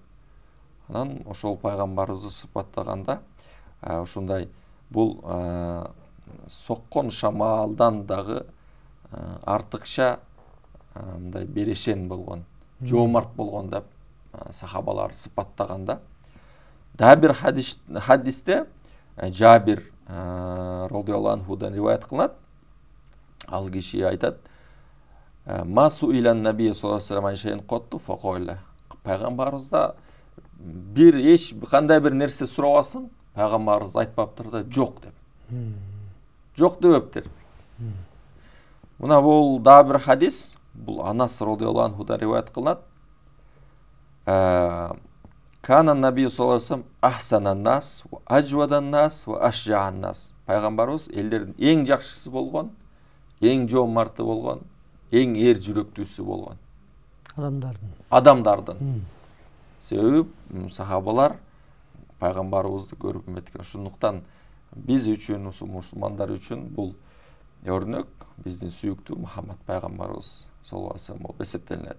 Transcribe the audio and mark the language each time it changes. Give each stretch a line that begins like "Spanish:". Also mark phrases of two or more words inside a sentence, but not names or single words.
Kyrgyz: Анан ошол пайгамбарыбызды сыпаттаганда ушундай бул соккон шамалдан дагы артыкча мындай берешен болгон, жомарт болгон деп сахабалар сыпаттаганда, дагы бир хадисте Жабир
Arabic: رضي الله عنه
Kyrgyz: риваят кылынат. Ал киши айтат:
Arabic: "ما سئل النبي صلى الله عليه وسلم شيئا قط فقال."
Kyrgyz: Пайгамбарыбызда бир эч кандай бир нерсе сурабасын, пайгамбарыбыз айтпаптыр да, жок деп. Жок дептир. Мына бул дагы бир хадис, бул Анас
Arabic: رضي الله عنه
Kyrgyz: риваят кылынат.
Arabic: كان النبي صلى الله عليه وسلم أحسن الناس أجود الناس أشجع الناس.
Kyrgyz: Пайгамбарыбыз элдердин эң жакшысы болгон, эң жомарты болгон, эң эр жүрөктүүсү болгон. Адамдардын. Себеби сахабалар пайгамбарыбызды көрүп эметкен. Ошондуктан биз үчүн, мусулмандар үчүн бул өрнөк биздин сүйүктүү Мухаммад пайгамбарыбыз
Arabic: صلى الله عليه وسلم
Kyrgyz: болуп эсептелинет.